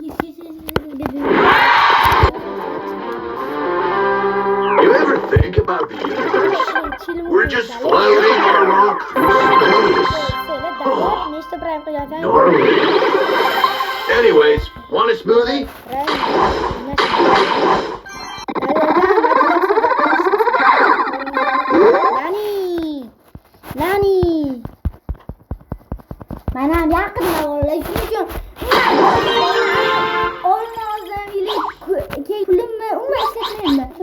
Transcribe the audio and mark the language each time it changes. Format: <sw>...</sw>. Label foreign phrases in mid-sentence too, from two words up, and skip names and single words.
<en>You ever think about the universe? We're just floating around space. Normally. Anyways, want a smoothie? Nani</en> <uz>Mana yaqinda bolalar shuning uchun pulimni umuman ishlatmayman.</uz>